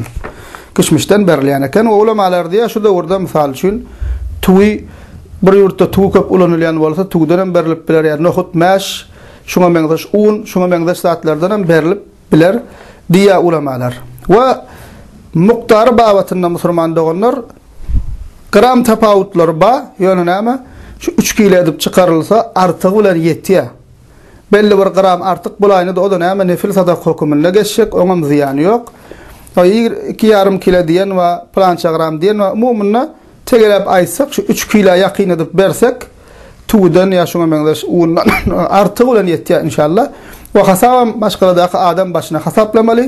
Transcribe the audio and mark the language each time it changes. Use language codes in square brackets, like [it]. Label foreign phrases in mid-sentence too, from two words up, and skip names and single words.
[tk] Kişmişden berilýän eken. O ulamalar diýär şu döwürde misal üçin tuwy bir ýurtda tuwy köp ulanylýan bolsa tuwdan berilip biler ýa nohut mäş, şoňa meňdeş un, şoňa meňdeş zatlardan berilip biler diýär ulamalar. We muqdary babatynda musulman doganlar gram tapawutlar ba, ýöne näme? Şu 3 kilo edip çıkarılsa artık bilen ýetýär. Belli bir gram artık bulaýny da o da näme nefil sadak hökmüne geçecek, oňam ziýany ýok. 2,5 kilo diýen we plança gram diýen we umumyna tegelep aýtsak şu 3 kilo ýakyn edip bersek tuwdan ýa şoňa meňdeş undan artık bilen ýetýär inşallah. We hasabam başgaladaky adam başyna hasaplamaly.